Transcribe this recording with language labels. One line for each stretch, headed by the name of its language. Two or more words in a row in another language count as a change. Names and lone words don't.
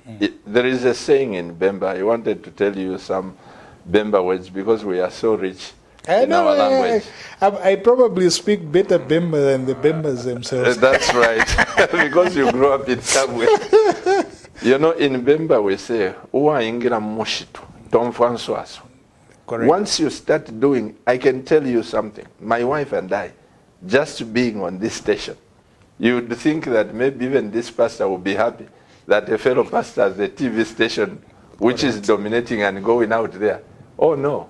English: There is a saying in Bemba. I wanted to tell you some Bemba words because we are so rich in our language. I probably speak better Bemba than the Bembas themselves. That's right, because you grew up in somewhere. You know, in Bemba we say,
Bemba: "Uwa ingira mushitu, tomfa nswaso."
English: Correct. Once you start doing, I can tell you something. My wife and I, just being on this station, you would think that maybe even this pastor will be happy that a fellow pastor has a TV station which is dominating and going out there. Oh no.